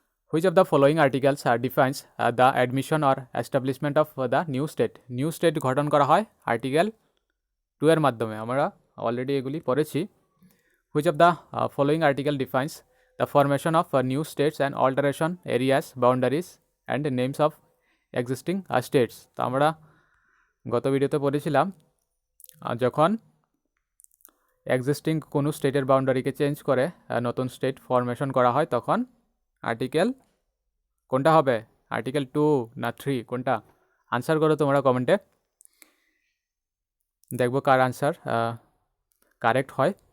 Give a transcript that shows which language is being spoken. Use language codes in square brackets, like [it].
[en] Which of the following articles defines the admission or establishment of the new state? [bn] New state গঠন করা হয় article 2-এর মাধ্যমে, আমরা already এগুলি পড়েছি। [en] Which of the following article defines the formation of new states and alteration areas, boundaries and names of existing states? [bn] তো আমরা গত ভিডিওতে পড়েছিলাম যখন এক্সিস্টিং কোনো স্টেটের বাউন্ডারিকে চেঞ্জ করে নতুন স্টেট ফরমেশন করা হয়, তখন আর্টিকেল কোনটা হবে? আর্টিকেল 2 না 3, কোনটা? আনসার করো তোমরা কমেন্টে, দেখবো কার আনসার কারেক্ট হয়।